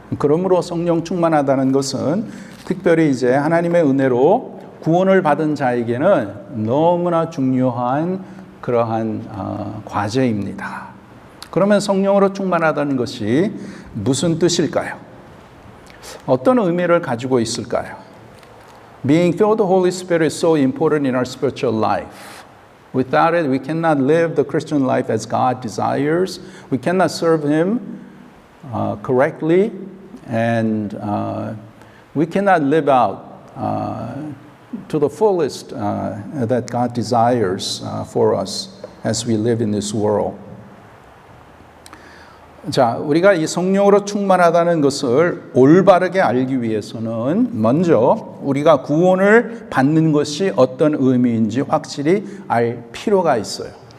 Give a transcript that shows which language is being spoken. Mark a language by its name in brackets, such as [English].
[Korean] 그러므로 성령 충만하다는 것은 특별히 이제 하나님의 은혜로 구원을 받은 자에게는 너무나 중요한 그러한 과제입니다. 그러면 성령으로 충만하다는 것이 무슨 뜻일까요? 어떤 의미를 가지고 있을까요? [English] Being filled with the Holy Spirit is so important in our spiritual life. Without it, we cannot live the Christian life as God desires. We cannot serve Him correctly, and we cannot live out to the fullest that God desires for us as we live in this world. [Korean] 자, 우리가 이 성령으로 충만하다는 것을 올바르게 알기 위해서는 먼저 우리가 구원을 받는 것이 어떤 의미인지 확실히 알 필요가 있어요.